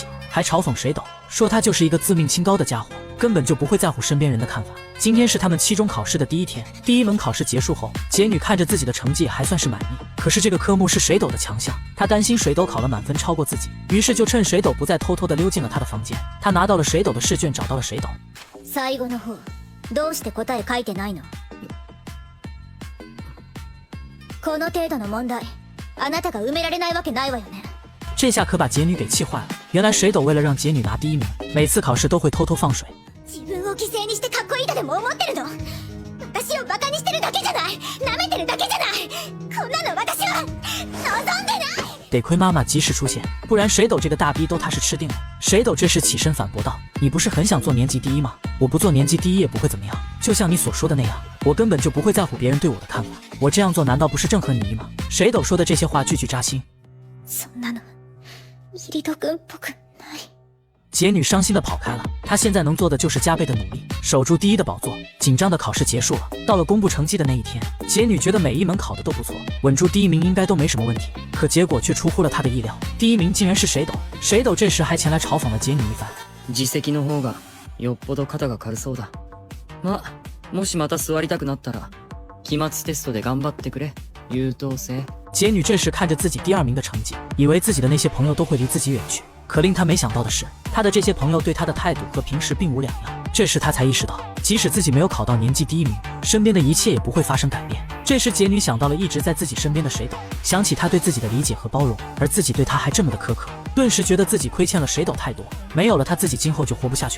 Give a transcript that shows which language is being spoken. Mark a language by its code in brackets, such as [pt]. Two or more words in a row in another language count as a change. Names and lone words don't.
[zh] 还嘲讽水斗说他就是一个自命清高的家伙，根本就不会在乎身边人的看法。今天是他们期中考试的第一天，第一门考试结束后，杰女看着自己的成绩还算是满意，可是这个科目是水斗的强项，她担心水斗考了满分超过自己，于是就趁水斗不在偷偷的溜进了他的房间。她拿到了水斗的试卷，找到了水斗。 [ja] 最後の方、どうして答え書いてないの？この程度の問題あなたが埋められないわけないわよね。 [zh] 这下可把杰女给气坏了。原来水斗为了让杰女拿第一名，每次考试都会偷偷放水。 [ja] 自分を犠牲にしてかっこいいとでも思ってるの？私をバカにしてるだけじゃない、舐めてるだけじゃない。こんなの私は望んでない。 [zh] 得亏妈妈及时出现，不然水斗这个大逼都他是吃定了。水斗这时起身反驳道：“你不是很想做年级第一吗？我不做年级第一也不会怎么样，就像你所说的那样，我根本就不会在乎别人对我的看法。我这样做难道不是正合你意吗？”水斗说的这些话句句扎心。 [ja] そんなのイリド君っぽくない。 [zh] 杰女伤心的跑开了，她现在能做的就是加倍的努力，守住第一的宝座。紧张的考试结束了，到了公布成绩的那一天，杰女觉得每一门考的都不错，稳住第一名应该都没什么问题。可结果却出乎了她的意料，第一名竟然是水斗。水斗这时还前来嘲讽了杰女一番。 [ja] 自席の方がよっぽど肩が軽そうだ。ま、もしまた座りたくなったら、期末テストで頑張ってくれ。優等生。 [zh] 杰女这时看着自己第2名的成绩，以为自己的那些朋友都会离自己远去。可令他没想到的是，他的这些朋友对他的态度和平时并无两样。这时他才意识到，即使自己没有考到年级第一名，身边的一切也不会发生改变。这时杰女想到了一直在自己身边的水斗，想起他对自己的理解和包容，而自己对他还这么的苛刻，顿时觉得自己亏欠了水斗太多，没有了他自己今后就活不下去了。